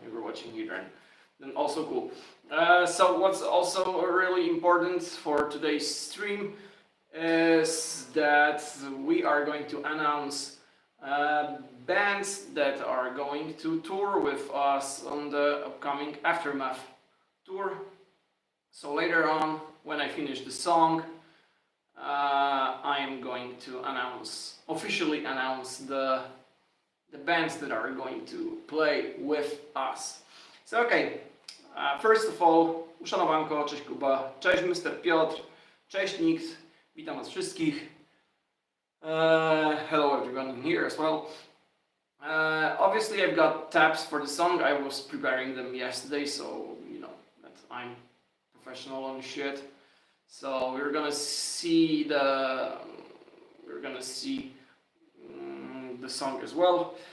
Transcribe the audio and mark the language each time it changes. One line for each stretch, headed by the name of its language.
English: If you're watching here, then also cool. So what's also really important for today's stream is that we are going to announce bands that are going to tour with us on the upcoming Aftermath tour. So later on, when I finish the song, I am going to officially announce the bands that are going to play with us. So okay, first of all,
Polish: uszanowanko, cześć Kuba, cześć Mr. Piotr, cześć Nikt, witam was wszystkich.
English: Hello everyone in here as well. Obviously I've got tabs for the song. I was preparing them yesterday, so you know that I'm professional on shit. So we're gonna see the song as well.